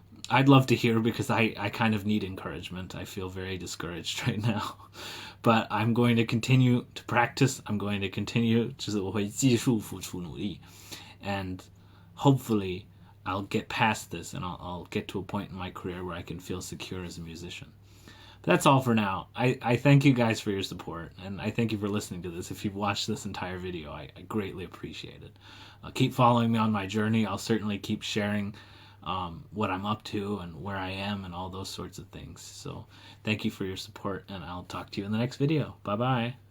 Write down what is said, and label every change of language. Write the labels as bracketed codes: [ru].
[en] I'd love to hear, because I kind of need encouragement. I feel very discouraged right now. But I'm going to continue to practice. I'm going to continue, [zh] 就是我会继续付出努力. [en] And hopefully I'll get past this and I'll get to a point in my career where I can feel secure as a musician. But that's all for now. I thank you guys for your support, and I thank you for listening to this. If you've watched this entire video, I greatly appreciate it. Keep following me on my journey. I'll certainly keep sharing what I'm up to and where I am and all those sorts of things. So thank you for your support, and I'll talk to you in the next video. Bye-bye.